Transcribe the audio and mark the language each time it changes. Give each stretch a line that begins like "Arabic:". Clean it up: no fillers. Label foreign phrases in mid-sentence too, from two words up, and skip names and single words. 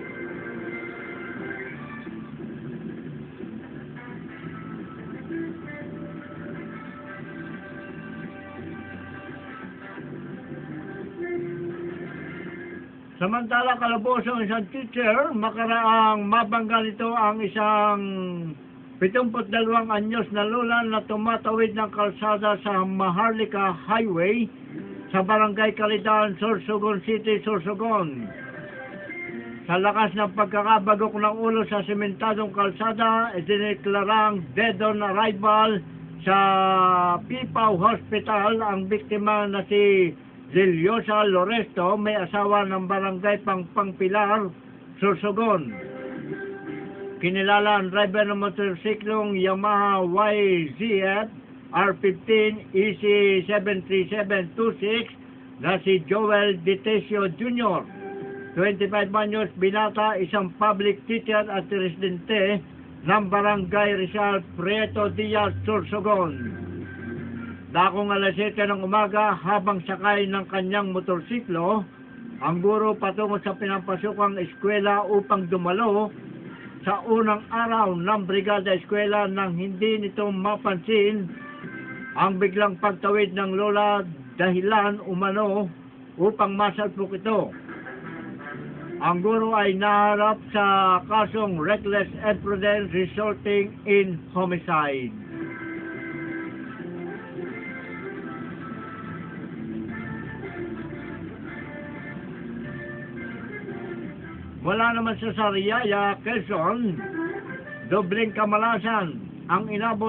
Filipino: Samantala, kalaboso ang isang teacher, makaraang mabangga nito ang isang 72 anyos na lola na tumatawid ng kalsada sa Maharlika Highway sa Barangay Kalitaan, Sorsogon City, Sorsogon. Sa lakas ng pagkakabagok ng ulo sa sementadong kalsada, idineklarang
English: dead on arrival
Filipino: sa Pipaw Hospital ang biktima na si Ziliosa Loresto, may asawa ng Barangay Pangpilar, Sorsogon. Kinilala ang driver ng motorsiklong Yamaha YZF R15 EC73726 na si Joel Detesio Jr., 25 anyos, binata, isang
English: public teacher
Filipino: at residente ng Barangay Rizal Prieto Diaz, Sorsogon. Dakong alas 7 ng umaga habang sakay ng kanyang motorsiklo, ang guro patungo sa pinampasukang eskwela upang dumalo sa unang araw ng brigada eskwela nang hindi nito mapansin ang biglang pagtawid ng lola dahilan umano upang masalpok ito. Ang guro ay naharap sa kasong
English: reckless imprudence resulting in homicide.
Filipino: Wala naman sa Sariaya, Quezon, dobling kamalasan ang inabot